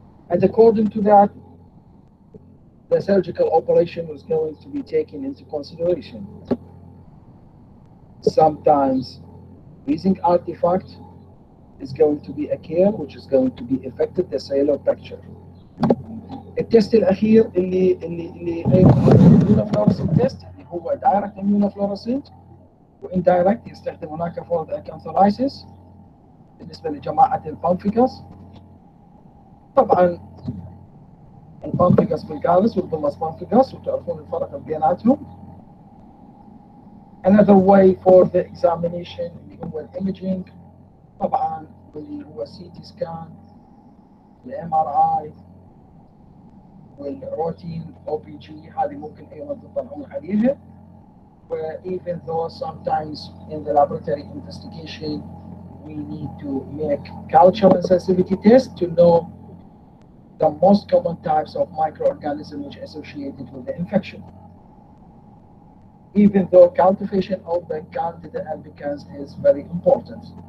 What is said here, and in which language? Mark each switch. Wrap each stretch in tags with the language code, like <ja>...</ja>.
<en>And according to that, the surgical operation was going to be taken into consideration. Sometimes freezing artifact is going to be occur, which is going to be affected the cellular picture.</en> <ar>التست الأخير اللي immunofluorescent test اللي هو direct immunofluorescent وindirect يستخدم هناك</ar> <en>for the acantholysis</en> <ar>بالنسبة لجماعة البامفيكاس. طبعا البامفيكاس بالجالس والبلس بامفيكاس وتعرفون الفرق بيناتهم.</ar> <en>Another way for the examination</en> <ar>اللي هو الimaging طبعا واللي هو CT scan, الMRI والروتين OPG هذه ممكن أيضا تطلعون عليها.</ar> <en>Even though sometimes in the laboratory investigation we need to make culture and sensitivity tests to know the most common types of microorganisms which are associated with the infection. Even though cultivation of the Candida albicans is very important.</en>